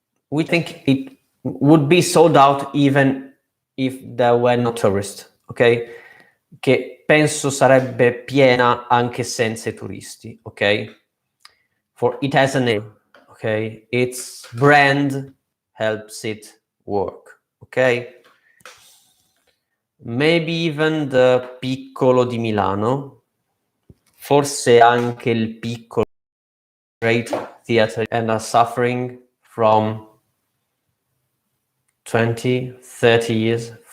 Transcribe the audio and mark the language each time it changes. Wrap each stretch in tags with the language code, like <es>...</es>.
<en>We think it would be sold out even if there were no tourists, ok?</en> <it>Che penso sarebbe piena anche senza i turisti, ok?</it> <en>For it has a name, ok? Its brand helps it work, ok? Maybe even the Piccolo di Milano,</en> <it>forse anche il Piccolo,</it> <en>great theater, and are suffering from 20, 30 years.</en>